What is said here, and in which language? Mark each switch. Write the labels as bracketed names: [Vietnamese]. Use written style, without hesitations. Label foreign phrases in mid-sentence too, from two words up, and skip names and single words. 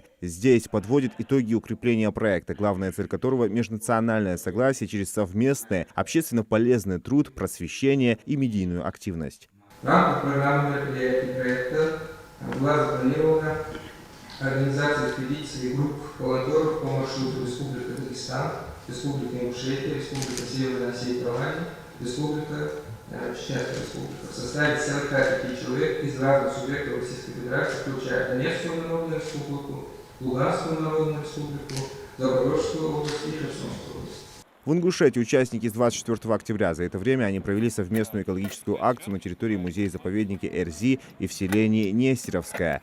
[Russian] Здесь подводят итоги укрепления проекта, главная цель которого – межнациональное согласие через совместный, общественно полезный труд, просвещение и медийную активность. В рамках программы мероприятий проекта была запланирована организация экспедиции групп волонтеров по маршруту Республика Дагестан, Республика Ингушетия, Республика Северная Осетия, Республика Чеченская Республика в составе 45 человек из разных субъектов Российской Федерации, включая Донецкую Народную Республику, Луганскую Народную Республику, Запорожскую область и Херсонскую область. В Ингушетии участники с 24 октября. За это время они провели совместную экологическую акцию на территории музея-заповедника Эрзи и в селении Нестеровское.